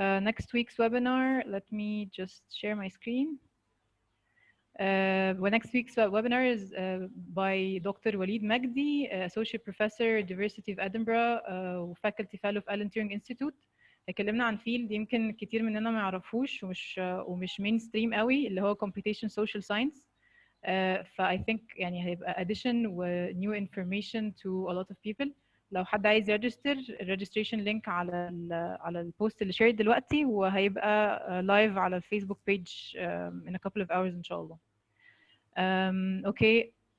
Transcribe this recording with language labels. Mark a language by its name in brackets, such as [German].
[English] Next week's webinar, let me just share my screen. Next week's webinar is by Dr. Walid Magdi, Associate Professor, Diversity of Edinburgh, Faculty Fellow of Alan Turing Institute. [Arabic] اتكلمنا عن فيلد يمكن كتير مننا ما يعرفوش ومش مين ستريم قوي، اللي هو Computation Social Science. [English] I think يعني هيبقى addition و new information to a lot of people. [Arabic] لو حد عايز يرجستر، الريجستريشن لينك على البوست اللي شير دلوقتي، وهيبقى لايف على الفيسبوك بيج [English] in a couple of hours [Arabic] ان شاء الله. اوكي.